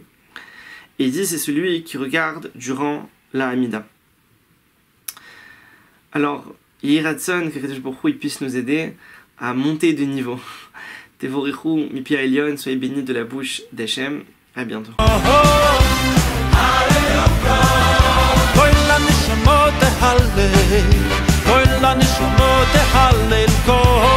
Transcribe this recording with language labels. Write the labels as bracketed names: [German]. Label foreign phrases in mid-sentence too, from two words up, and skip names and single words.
[French] Et il dit c'est celui qui regarde durant la Hamida. Alors, Yiratson, que Kadosh Baruch Hu puisse nous aider à monter de niveau. [Hebrew] תבורכו מפי עליון, [French] soyez bénis de la bouche d'Hachem. À bientôt. [Hebrew] כל הנשמות תהלל, כל הנשמות תהלל, כל